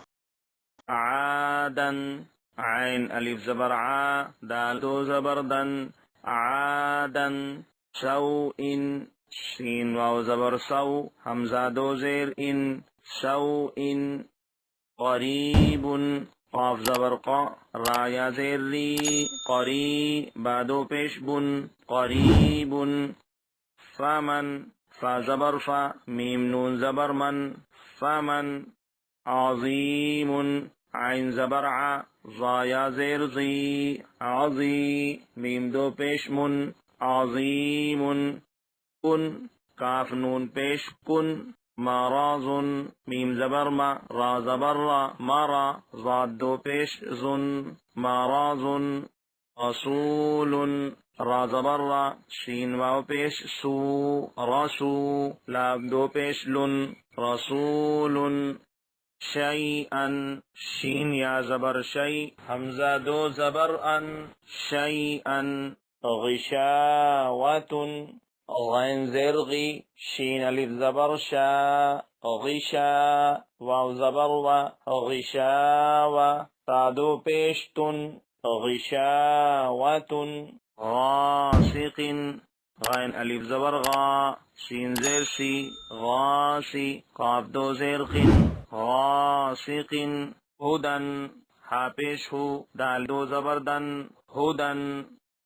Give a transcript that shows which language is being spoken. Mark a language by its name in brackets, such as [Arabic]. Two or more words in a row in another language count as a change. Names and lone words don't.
[Urdu] عادن عین الف زبر عا، دال دو زبر دن، عادن۔ سوء شین واو زبر سو، حمزہ دو زیر ان، سوء۔ قریب قاف زبر قا، را یا زیر ری، قری با دو پیش بن، قریب۔ فمن فا زبر فا، میم نون زبر من، فمن۔ عظیم عین زبر ع، ضا یا زیر ضی، عظی میم دو پیش من، عظیم۔ کن کاف نون پیش کن، مراض میم زبر ما، را زبر را، مرا ضاد دو پیش زن، مراض۔ رسول را زبر را، شین واو پیش سو، رسو لام دو پیش لن، رسول۔ شیئا شین یا زبر شی، حمزہ دو زبر ان، شیئا۔ غشاوۃ غین زیر غی، شین الف زبر شا، غشا واو زبر و، غشاوہ تا دو پیش تن، غشاوۃ۔ غاسق غین الف زبر غا، شین زیر سی، غاسی قاف دو زیر قن، غاسق۔ ہدن ہا پیش ہو، دال دو زبر دن، ہدن۔